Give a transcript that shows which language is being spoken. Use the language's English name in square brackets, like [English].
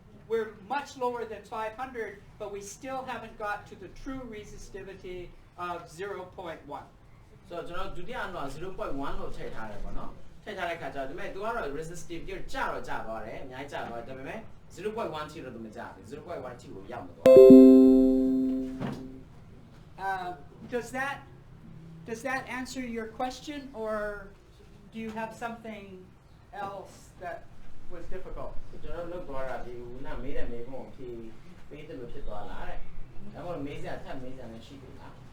[English] We're much lower than 500, but we still haven't got to the true resistivity of 0.1. [Burmese] So ကျွန်တော်ဒုတိယအလွှာ 0.1 လို့ထည့်ထားတယ်ပေါ့နော်ထည့်ထားတဲ့ခါကျတော့ဒီမဲ့သူကတော့ resistivity ကျသွားတယ်အများကြီးကျသွားတယ်ဒါပေမဲ့ 0.1 ထိလို့သူမကျဘူး 0.1 ထိကိုရောက်မသွား [English] Does that answer your question, or do you have something else that was difficult? [Burmese] ကျွန်တော်လုပ်သွားတာဒီဦးနာမေးတဲ့မေးခွန်းကိုဖြေပေးတယ်လို့ဖြစ်သွားလားတဲ့ဒါမှမဟုတ်မေးစရာထပ်မေးစရာလည်းရှိသေးလား